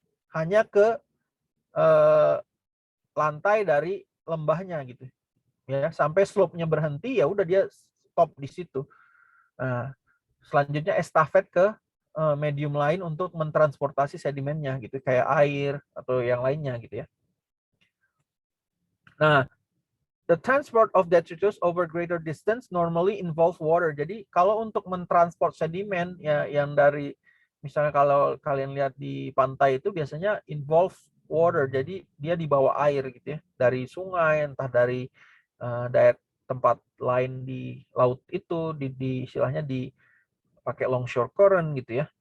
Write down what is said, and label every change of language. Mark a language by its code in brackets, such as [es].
[id] Hanya ke lantai dari lembahnya gitu. Ya, sampai slope-nya berhenti ya udah dia stop di situ. Nah, selanjutnya estafet ke medium lain untuk mentransportasi sedimennya gitu, kayak air atau yang lainnya gitu ya. [en] Nah, the transport of detritus over greater distance normally involve water. [id] Jadi kalau untuk mentransport sedimen ya yang dari misalnya kalau kalian lihat di pantai itu biasanya [en] involve water. [id] Jadi dia dibawa air gitu ya, dari sungai, entah dari daerah tempat lain di laut itu, di istilahnya dipakai longshore current gitu ya.